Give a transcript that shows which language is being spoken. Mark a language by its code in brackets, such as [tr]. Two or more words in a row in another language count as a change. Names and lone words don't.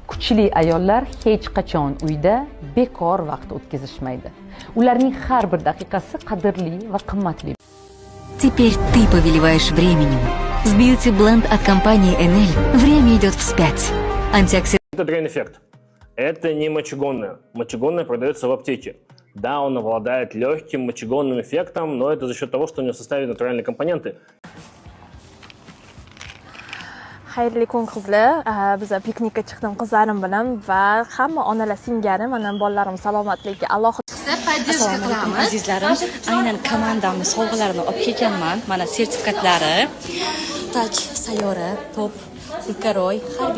[uz] Kuchli ayollar hech qachon uyda bekor vaqt o'tkazishmaydi. Ularning har bir daqiqasi qadrli va qimmatli. [ru] Теперь ты повелеваешь временем. С Beauty Blend от компании Enel время идет вспять. Антиоксидант. Это дрейн-эффект. Это не мочегонное. Мочегонное продается в аптеке. Да, он обладает легким мочегонным эффектом, но это за счет того, что у него в составе натуральные компоненты. [uz] Xayrli kun qizlar. Biz piknikka chiqdim qizlarim bilan va hamma onalar singari mana bolalarim salomatligiga alohida Поддержка qilamiz. Azizlarim, aynan komandamni sovg'alarini olib kelganman. Mana sertifikatlari, toj, sayyora, top, ulkaroy, harbiy.